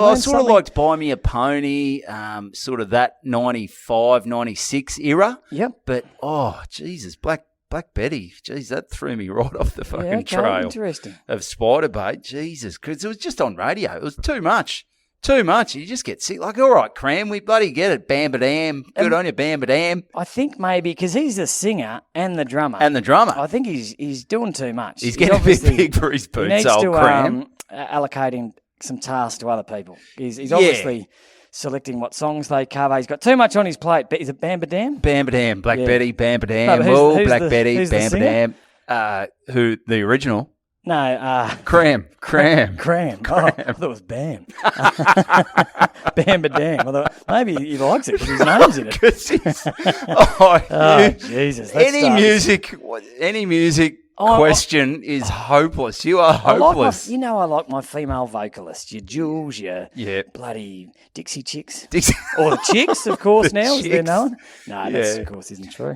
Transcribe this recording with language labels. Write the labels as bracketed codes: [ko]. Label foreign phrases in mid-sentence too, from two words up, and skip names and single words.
[en] Yeah, I sort of liked Buy Me a Pony, sort of that 95, 96 era. Yep. But, Jesus, Black Betty, geez, that threw me right off the fucking trail. Interesting. Of Spiderbait, Jesus, because it was just on radio. It was too much. Too much. You just get sick. Like, all right, Cram, we bloody get it. Bam-ba-dam. Good on you, Bam-ba-dam. I think maybe because he's the singer and the drummer. I think he's doing too much. He's getting a bit big for his boots, he needs old to, Cram. Allocating some tasks to other people. He's obviously selecting what songs they cover. He's got too much on his plate. But is it Bam-ba-dam? Bam-ba-dam. Black Betty, Bam-ba-dam. No, Black Betty, Bam-ba-dam. Who, the original? No, Cram. Cram. Oh, I thought it was Bam. Bam-ba-dam. Maybe he likes it because his name's in it. Jesus. Any music question is hopeless. You are hopeless. I like my female vocalists. Your Jules, your bloody Dixie Chicks. Or the Chicks, of course, now, as they're known. No, that, of course, isn't true.